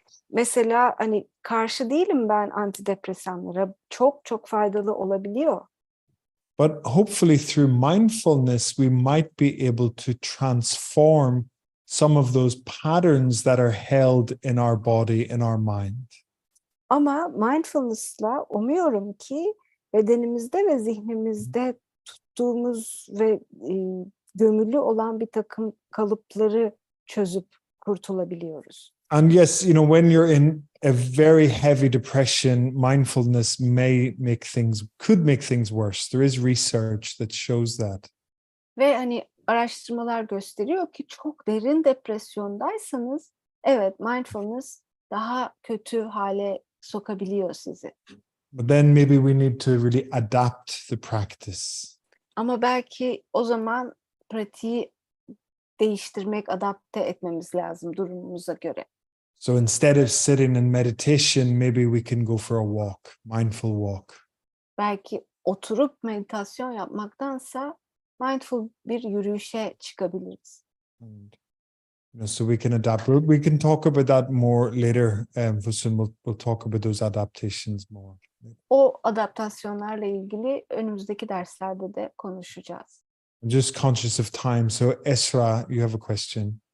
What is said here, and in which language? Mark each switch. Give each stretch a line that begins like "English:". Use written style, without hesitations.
Turkish: Mesela hani karşı değilim ben antidepresanlara. Çok çok faydalı olabiliyor.
English: But hopefully through mindfulness, we might be able to transform some of those patterns that are held in our body, in our mind.
Turkish: Ama mindfulness'la umuyorum ki bedenimizde ve zihnimizde tuttuğumuz ve gömülü olan bir takım kalıpları çözüp kurtulabiliyoruz.
English: And yes, when you're in a very heavy depression, mindfulness could make things worse. There is research that shows that.
Turkish: Ve hani araştırmalar gösteriyor ki çok derin depresyondaysanız evet mindfulness daha kötü hale sokabiliyor sizi.
English: But then maybe we need to really adapt the practice.
Turkish: Ama belki o zaman pratiği değiştirmek, adapte etmemiz lazım durumumuza göre.
English: So instead of sitting in meditation, maybe we can go for a walk, mindful walk.
Turkish: Belki oturup meditasyon yapmaktansa mindful bir yürüyüşe çıkabiliriz.
English: And, so we can adapt. We can talk about that more later. Fusun, we'll talk about those adaptations more.
Turkish: O adaptasyonlarla ilgili önümüzdeki derslerde de konuşacağız.
English: I'm just conscious of time. So Esra, you have a question.